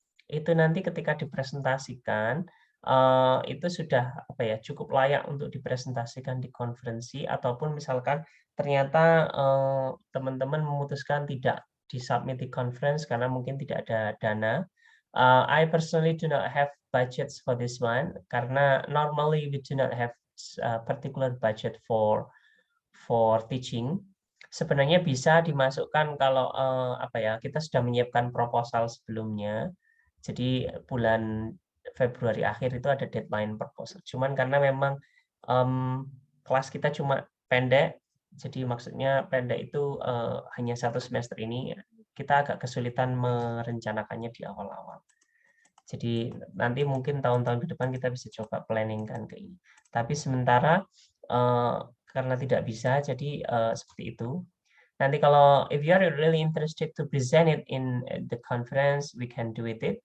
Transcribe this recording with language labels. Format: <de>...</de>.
<id>Itu nanti ketika dipresentasikan itu sudah cukup layak untuk dipresentasikan di konferensi, ataupun misalkan ternyata teman-teman memutuskan tidak disubmit di conference karena mungkin tidak ada dana.</id> <en>I personally do not have budgets for this one</en> <id>karena</id> <en>normally we do not have particular budget for teaching.</en> <id>Sebenarnya bisa dimasukkan kalau kita sudah menyiapkan proposal sebelumnya. Jadi bulan Februari akhir itu ada deadline proposal. Cuman karena memang kelas kita cuma pendek, jadi maksudnya pendek itu hanya 1 semester ini, kita agak kesulitan merencanakannya di awal-awal. Jadi nanti mungkin tahun-tahun ke depan kita bisa coba planning-kan ke ini. Tapi sementara karena tidak bisa, jadi seperti itu. Nanti kalau</id> <en>if you are really interested to present it in the conference, we can do it.</en>